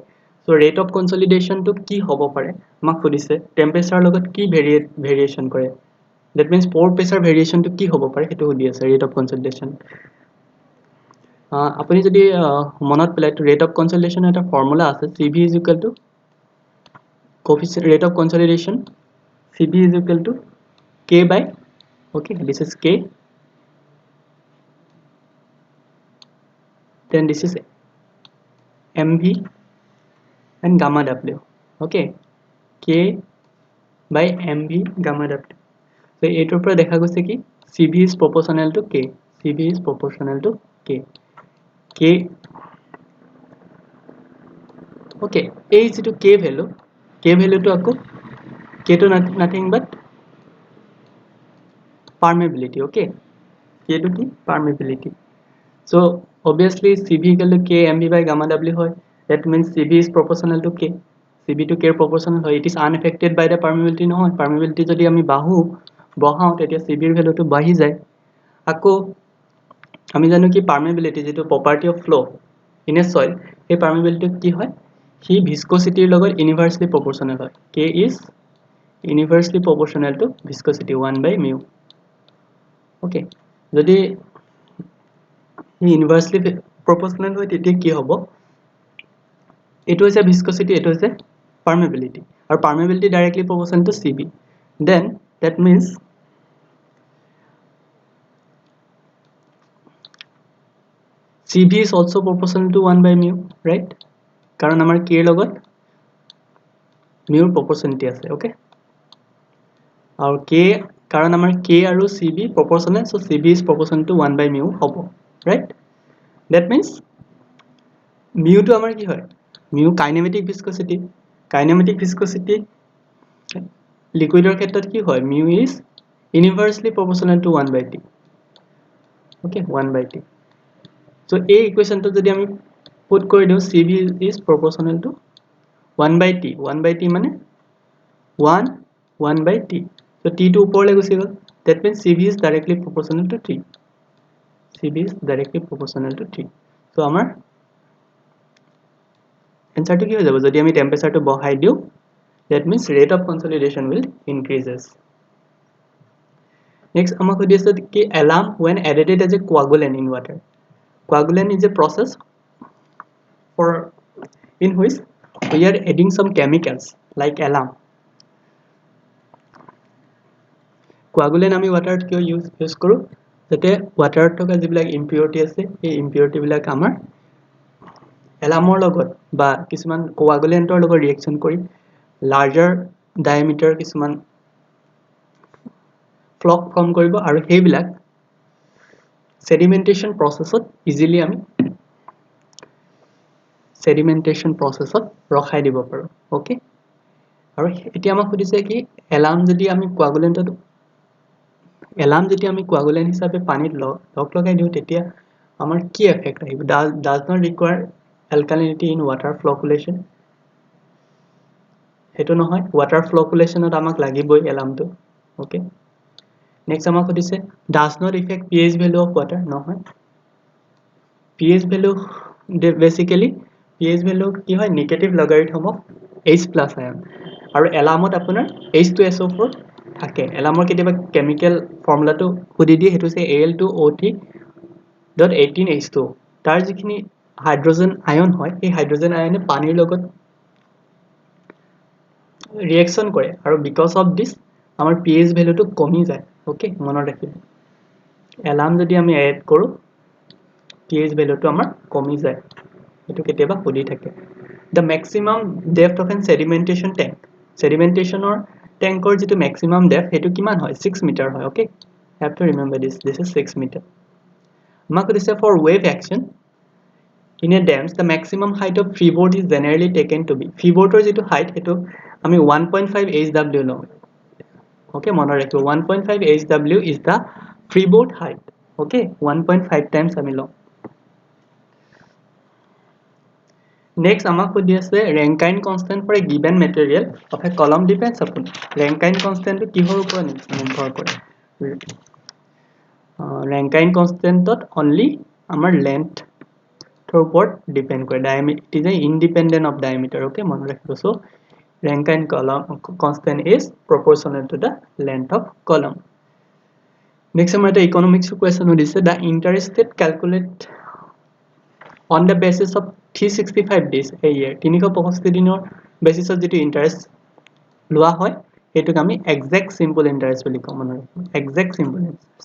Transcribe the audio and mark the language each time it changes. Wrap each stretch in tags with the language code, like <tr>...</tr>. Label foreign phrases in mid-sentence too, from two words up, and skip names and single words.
<as>চ'</as> <en>rate of consolidationটো</en> <as>কি হ'ব পাৰে আমাক সুধিছে, টেম্পাৰেচাৰৰ লগত কি ভেৰিয়েশ্যন কৰে,</as> <en>that means pore pressure variationটো</en> <as>কি হ'ব পাৰে সেইটো সুধি আছে</as> <en>rate of consolidation.</en> <as>আপুনি যদি মনত পেলাই</as> <en>rate of consolidationৰ</en> <as>এটা ফৰ্মুলা আছে,</as> <en>CV is equal to coefficient rate of consolidation, CB is equal to K by, okay, this is K, then this is MV and gamma W. Okay, K by MV gamma W. So</en> <as>এইটোৰ পৰা দেখা গৈছে কি</as> <en>CV is proportional to K, CV is proportional to K.</en> <as>Okay, এই যিটো K ভ্যালুটো আকৌ K to</as> <en>nothing but permeability. Okay, k to কি permeability. So obviously cv equal to k mv by gamma w hoy. That means cv is proportional to k. cv to k proportional hoy. It is unaffected by the permeability নহয়.</en> <as>Permeability যদি আমি বহাও তেতিয়া cv এর ভ্যালুটো বাঢ়ি যায়। আকৌ আমি জানো কি permeability যেটো</as> <en>property of flow in a soil,</en> <as>এই permeability কি হয় হি viscosity এর লগত</as> <en>inversely proportional</en> <as>হয়।</as> <en>k is inversely proportional to viscosity 1 by mu.</en> <as>Okay, যদি</as> <en>inversely proportional</en> <as>হয় তেতিয়া কি হ'ব, এটো হৈছে viscosity, এটো হৈছে permeability, আৰু</as> <en>permeability directly proportional to cv. Then that means cv is also proportional to 1 by mu, right?</en> <as>কাৰণ আমাৰ k এর লগত mu proportionality আছে।</as> <en>Okay,</en> <as>আৰু k কাৰণ আমাৰ k আৰু</as> <en>cv proportional, so cv is proportional to 1 by mu হ'ব, right? That means</en> <as>mu to আমাৰ কি হয়,</as> <en>mu kinematic viscosity, kinematic viscosity</en> <as>লিকুইডৰ ক্ষেত্ৰত কি হয়,</as> <en>mu is inversely proportional to 1 by t. Okay, 1 by t. So</en> <as>এই ইকুয়েশনটো যদি আমি পুট কৰি দিও,</as> <en>cv is proportional to 1 by t, 1 by t মানে 1 by t.</en> <as>So t to ওপৰলৈ গুচি গ'ল,</as> <en>that means cv is directly proportional to t. cv is directly proportional to t.</en> <as>So আমাৰ এনসারটো কি হৈ যাব, যদি আমি টেম্পারেচারটো বহাই দিও,</as> <en>that means rate of consolidation will increases. Next</en> <as>আমাক সুধি আছে কি</as> <en>alarm when added as a coagulant in water. Coagulant is a process for in which we are adding some chemicals like alarm.</en> <as>Coagulant আমি water কিয় use কৰো, যাতে water থকা যিবিলাক impurity আছে এই impurity বিলাক আমাৰ alarmৰ লগত বা কিছুমান coagulantor লগত reaction কৰি</as> <en>larger diameter</en> <as>কিছুমান</as> <en>flock form</en> <as>কৰিব, আৰু সেইবিলাক</as> <en>sedimentation processত easily</en> <as>আমি</as> <en>sedimentation processত</en> <as>ৰখাই দিব পাৰো। Okay, আৰু এতিয়া আমাক সুধিছে কি alarm যদি আমি coagulantত coagulant হিচাপে পানীত লগ লগাই দিও তেতিয়া আমাৰ কি এফেক্ট আহিব,</as> <en>does not require alkalinity in water flocculation,</en> <as>হেতু নহয়, water flocculationত আমাক লাগিবই alarmটো।</as> <en>Okay, next</en> <as>আমাক সুধিছে</as> <en>does not affect pH value of water, নহয়, pH value basically pH value</en> <as>কি হয়</as> <en>negative logarithm of H plus ion,</en> <as>আৰু alarmত আপোনাৰ H2SO4 থাকে। alarmৰ কেতিয়াবা</as> <en>chemical formulaটো</en> <as>সুধি দিয়ে, হেতু হৈছে Al2O3.18H2, তাৰ যিখিনি</as> <en>hydrogen ion</en> <as>হয় এই</as> <en>hydrogen ionে</en> <as>পানীৰ লগত ৰিয়েকশন কৰে, আৰু</as> <en>because of this</en> <as>আমাৰ</as> <en>pH valueটো</en> <as>কমি যায়। Okay, মনত ৰাখিব, alarm যদি আমি এড কৰো</as> <en>pH valueটো</en> <as>আমাৰ কমি যায়, এটো কেতিয়াবা সুধি থাকে।</as> <en>The maximum depth of an sedimentation tank, sedimentationৰ tankৰ</en> <as>যেটো</as> <en>maximum depth</en> <as>হেতু কিমান হয়, 6 মিটাৰ হয়।</as> <en>Okay, have to remember this is 6 meter.</en> <as>আমাক সুধিছে</as> <en>for wave action in a dams the maximum height of freeboard is generally taken to be,</en> <as>freeboardৰ যেটো height হেতু আমি 1.5 hw লওঁ।</as> <en>Okay,</en> <as>মনত ৰাখিব</as> <en>1.5 hw is the freeboard height. Okay, 1.5 times</en> <as>আমি লওঁ।</as> <en>Next</en> <as>আমাক সুধি আছে</as> <en>Rankine constant for a given material of a column depends upon, Rankine constant</en> <as>কিহৰ ওপৰত নিৰ্ভৰ কৰে,</as> <en>Rankine constantত only</en> <as>আমাৰ length ৰ ওপৰত ডিপেন্ড কৰে,</as> <en>diameter it is independent of diameter।</en> <as>Okay, মনত ৰাখিব,</as> <en>so Rankine constant is proportional to the length of column. Next</en> <as>আমাৰ এটা</as> <en>economics question সুধিছে the interest rate calculate on the basis of 365 days a year,</en> <as>365 দিনৰ বেসিছত যেটো ইন্টারেস্ট লোৱা হয় এটোক আমি</as> <en>exact simple interest</en> <as>বুলি কওঁ, মনত ৰাখিব</as> <en>exact simple interest।</en>